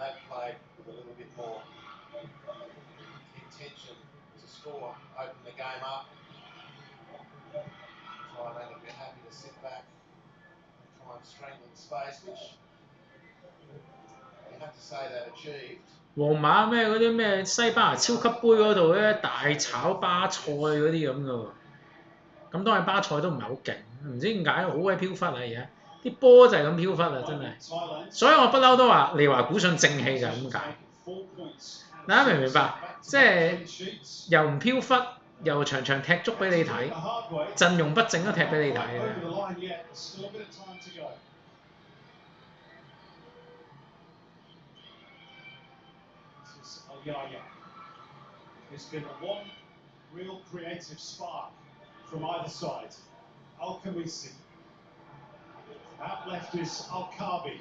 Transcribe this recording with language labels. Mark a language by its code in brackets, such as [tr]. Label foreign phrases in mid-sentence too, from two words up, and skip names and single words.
[en] They've played with a little bit more intention to score, open the game up. Thailand have been happy to sit back and try and strengthen space, which you have to say they've achieved. [yue] 皇馬咩嗰啲咩西班牙超級杯嗰度咧大炒巴塞嗰啲咁噶喎，咁當然巴塞都唔係好勁，唔知點解好鬼飄忽啊而家，啲波就係咁飄忽啊真係，所以我不嬲都話利華古信正氣就係咁解，大家明唔明白？即係又唔飄忽，又場場踢足俾你睇，陣容不正都踢俾你睇嘅。 [en] Yaya. There's been one real creative spark from either side. Al-Khamisi. Out left is Al-Kabi.